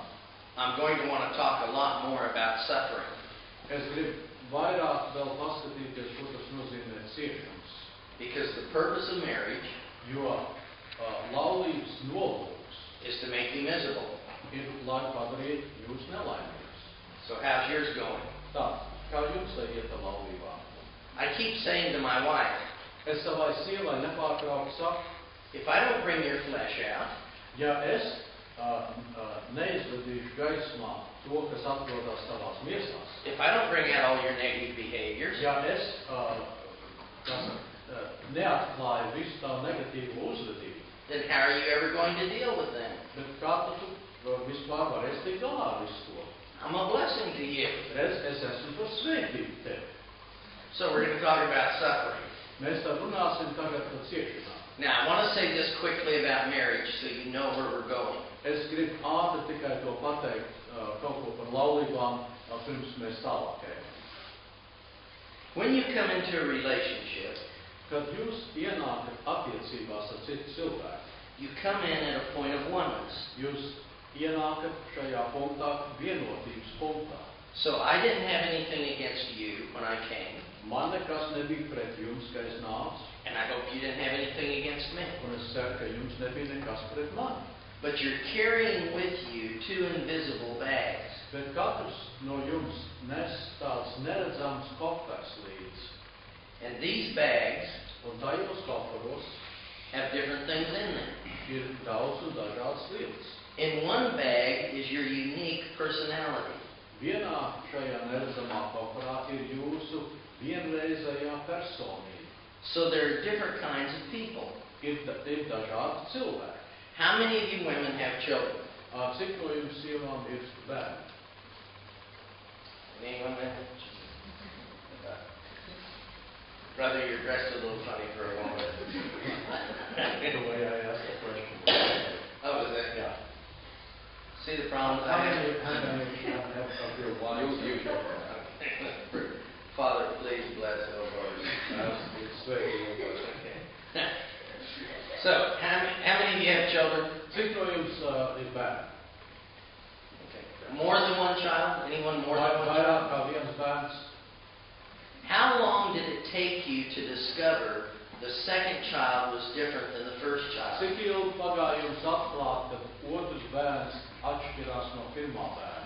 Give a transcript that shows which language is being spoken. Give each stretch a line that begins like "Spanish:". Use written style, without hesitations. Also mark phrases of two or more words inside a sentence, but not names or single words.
English: I'm going to want to talk a lot more about suffering.
Latvian: es gribu vairāk vēl paskatīties, ko tas nozīmē ciešanas.
English: Because the purpose of marriage
Latvian: Jo laulības nolūks
English: is to make you miserable.
Latvian: ir, lai padarītu jūs nelaimīgus.
English: So how's yours going?
Latvian: Tā, kā jums iet ar laulībām?
English: I keep saying to my wife,
Latvian: Es savai sievai nepārtraukti saku,
English: if I don't bring your flesh out,
Latvian: ja es neizvedīšu gaismā to, kas atrodas tavās miesās,
English: if I don't bring out all your negative behaviors,
Latvian: ja es neatklāju visu tavu negatīvo uzvedību,
English: then how are you ever going to deal with them?
Latvian: bet kā tu vispār varēsi tikt galā ar visu to?
English: I'm a blessing to you.
Latvian: Es esmu par svētību tevi.
English: So we're going to talk about suffering.
Latvian: Mēs tad runāsim tagad par ciešanām.
English: Now, I want to say this quickly about marriage so you know where we're going.
Latvian: Es gribu ātri tikai to pateikt, kaut ko par laulībām, pirms mēs tālāk ejam.
English: When you come into a relationship,
Latvian: Kad jūs ienākat attiecībās ar citu cilvēku,
English: you come in at a point of oneness.
Latvian: jūs ienākat šajā punktā, vienotības punktā.
English: So I didn't have anything against you when I came,
Latvian: Man nekas nebija pret jums, ka es nācu,
English: and I hope you didn't have anything against me.
Latvian: un es ceru, ka jums nebija nekas pret mani.
English: But you're carrying with you two invisible bags.
Latvian: Bet katrs no jums nes tāds neredzams kofers līdzi.
English: And these bags
Latvian: Un tajos koferos
English: have different things in them.
Latvian: ir daudz un dažādas lietas.
English: In one bag is your unique personality.
Latvian: Vienā šajā neredzamā koferā ir jūsu vienreizējā personība.
English: So there are different kinds of people.
Latvian: Ir dažādi cilvēki.
English: How many of you women have children?
Latvian: Cik no jums sievām ir bērni?
English: Anyone have? Brother, you're dressed a little funny for a woman. The way I asked the question. Oh, is that? Yeah. See the problem? How many of you have your wives? You. Father, please bless Hobart. Okay. So, how many of you have children?
Latvian: Cik no jums ir bērni?
English: Okay. More than one child? Anyone more than one
Latvian: Vairāk
English: child?
Latvian: kā viens bērns.
English: How long did it take you to discover the second child was different than the first child?
Latvian: Cik ilgi pagāja jums atklāt, ka otrs bērns atšķirās no pirmā bērna?